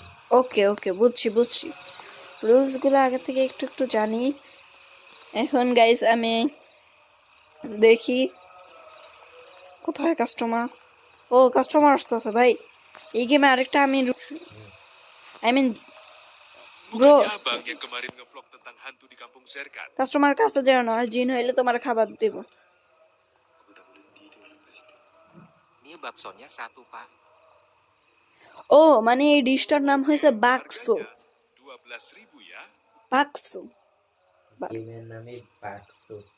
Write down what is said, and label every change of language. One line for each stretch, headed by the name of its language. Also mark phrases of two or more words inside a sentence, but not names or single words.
English: okay okay,
Bangla: বুঝছি বুঝছি, রুলসগুলো আগে থেকে একটু একটু জানি। এখন গাইস আমি দেখি কোথায় কাস্টমার। ও কাস্টমার আসতেছে ভাই, এই গেমে আরেকটা আমি,
English: I mean bro,
Indonesian: Bukannya abang yang kemarin ngevlog tentang hantu di kampung Serkan?
Bangla: কাস্টমার কাছে যাও না, জিন হইলে তোমার খাবার দেব।
Indonesian: Ini baksonya satu, Pak.
Bangla: ও মানে এই ডিশটার নাম হয়েছে বাক্সো।
Indonesian: Harganya 12.000 ya.
Bangla: বাক্সো গেমের নামে বাক্সো